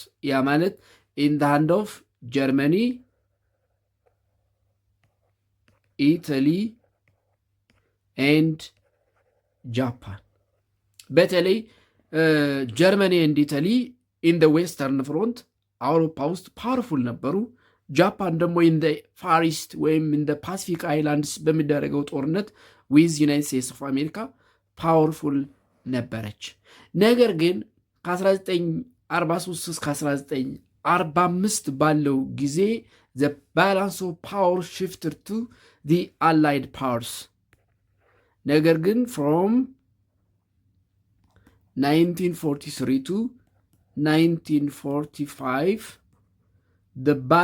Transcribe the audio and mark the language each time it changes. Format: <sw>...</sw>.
<am>ያ ማለት</am> <en>in the hand of Germany, Italy and Japan.</en> <am>በተለይ ጀርመኒ ኤንድ ኢታሊ ኢን ደ ዌስተርን ፍሮንት አውሮፓ ውስጥ ፓወርፉል ነበሩ። ጃፓን ደግሞ</am> <en>ኢን ደ ፋር ኢስት</en> <am>ወይም ኢን ደ ፓሲፊክ አይላንድስ በሚደረገው ጦርነት ዊዝ ዩናይትድ ስቴትስ ኦፍ አሜሪካ ፓወርፉል ነበረች። ነገር ግን ከ1943 እስከ 1945 ባለው ጊዜ</am> <en>the balance of power shifted to the allied powers.</en> <am>ነገር ግን</am> <en>from 1943 to 1945 the</en>